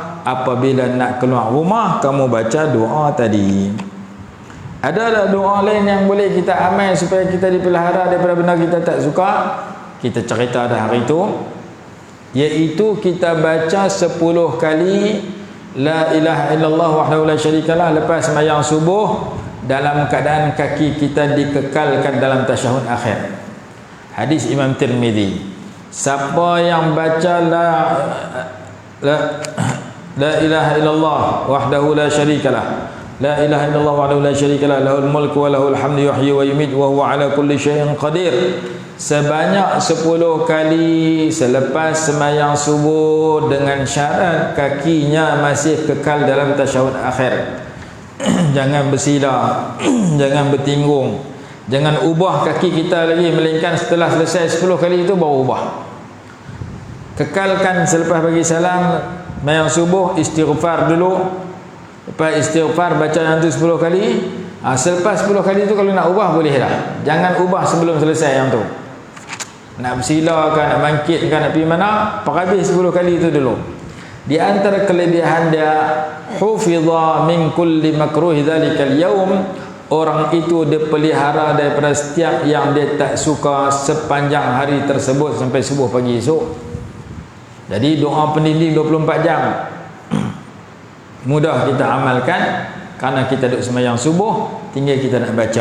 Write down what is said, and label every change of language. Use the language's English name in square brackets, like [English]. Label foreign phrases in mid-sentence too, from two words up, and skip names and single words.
[Malay] Apabila nak keluar rumah, kamu baca doa tadi. Ada doa lain yang boleh kita amal supaya kita dipelihara daripada benda kita tak suka? Kita cerita dah hari itu, iaitu kita baca 10 kali [Arabic] لا إله إلا الله وحده لا شريك له [Malay] lepas sembahyang subuh, dalam keadaan kaki kita dikekalkan dalam tasyahud akhir. Hadis Imam Tirmizi. Siapa yang baca [Arabic] لا إله إلا الله وحده لا شريك له، لا إله إلا الله وحده لا شريك له، له الملك وله الحمد يحيي ويميت وهو على كل شيء قدير, [Malay] sebanyak 10 kali selepas sembahyang subuh, dengan syarat kakinya masih kekal dalam tasyahud akhir. Jangan bersila, jangan bertinggung, jangan ubah kaki kita lagi, melainkan setelah selesai 10 kali itu baru ubah. Kekalkan selepas bagi salam sembahyang subuh, istighfar dulu. Lepas istighfar baca yang tu 10 kali. Selepas 10 kali tu kalau nak ubah boleh dah. Jangan ubah sebelum selesai yang tu. Nak bersila kan, nak bangkit kan, nak pergi mana, habis 10 kali itu dulu. Di antara kelebihan dia, [Arabic] حفظ من كل مكروه ذلك اليوم, [Malay] orang itu dipelihara daripada setiap yang dia tak suka sepanjang hari tersebut sampai subuh pagi esok. Jadi doa pendinding 24 jam mudah kita amalkan, kerana kita duduk sembahyang subuh, tinggal kita nak baca.